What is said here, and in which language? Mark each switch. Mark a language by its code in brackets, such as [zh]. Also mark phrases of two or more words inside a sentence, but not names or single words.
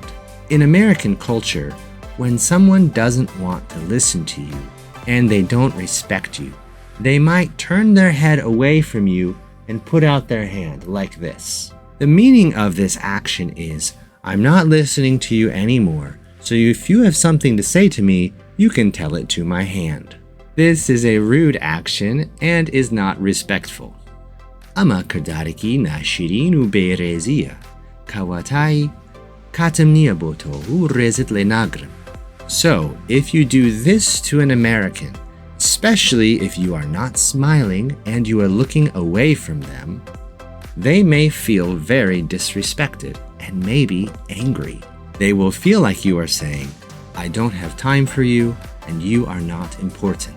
[en] In American culture, when someone doesn't want to listen to you and they don't respect you, they might turn their head away from you and put out their hand like this. The meaning of this action is, I'm not listening to you anymore, so if you have something to say to me, you can tell it to my hand. This is a rude action and is not respectful. [ckb] ئەمە کردارێکی ناشرین و بێڕێزیە کەواتای کاتم نییە بۆ تۆ و ڕێزت لێ ناگرم. [en] So, if you do this to an American, especially if you are not smiling and you are looking away from them, they may feel very disrespected and maybe angry. They will feel like you are saying, I don't have time for you and you are not important.